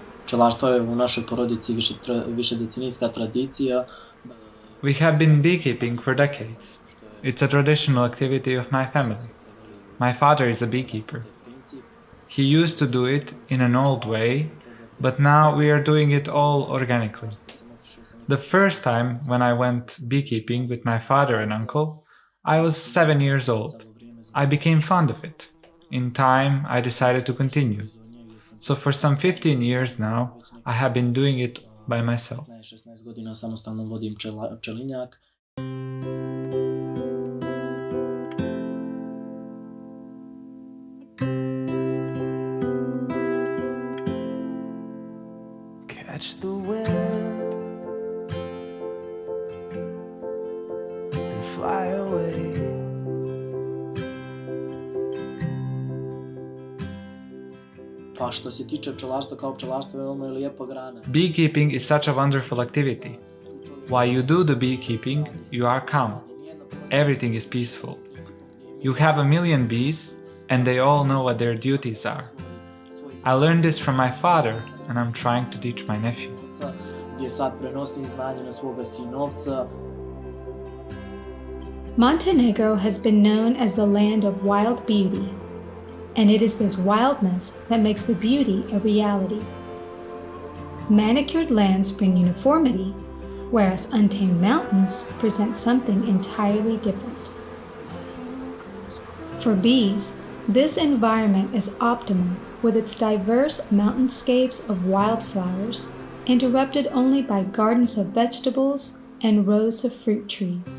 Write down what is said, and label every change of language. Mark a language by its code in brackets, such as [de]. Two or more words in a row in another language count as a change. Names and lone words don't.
[sr] Pčelarstvo je u našoj porodici višedecenijska tradicija. [en] We have been beekeeping for decades. It's a traditional activity of my family. My father is a beekeeper. He used to do it in an old way, but now we are doing it all organically. The first time when I went beekeeping with my father and uncle, I was 7 years old. I became fond of it. In time, I decided to continue. So for some 15 years now, I have been doing it by myself. [sr] 16 godina samostalno vodim pčelinjak. [en] Catch the wind and fly away. [sr] Pa što se tiče pčelarstva, kao pčelarstvo je veoma lijepa grana. [en] Beekeeping is such a wonderful activity. While you do the beekeeping, you are calm. Everything is peaceful. You have a million bees, and they all know what their duties are. I learned this from my father, and I'm trying to teach my nephew. [sr] Gdje sad prenosim znanje na svoga sinovca. [en] Montenegro has been known as the land of wild beauty, and it is this wildness that makes the beauty a reality. Manicured lands bring uniformity, whereas untamed mountains present something entirely different. For bees, this environment is optimal with its diverse mountainscapes of wildflowers, interrupted only by gardens of vegetables and rows of fruit trees.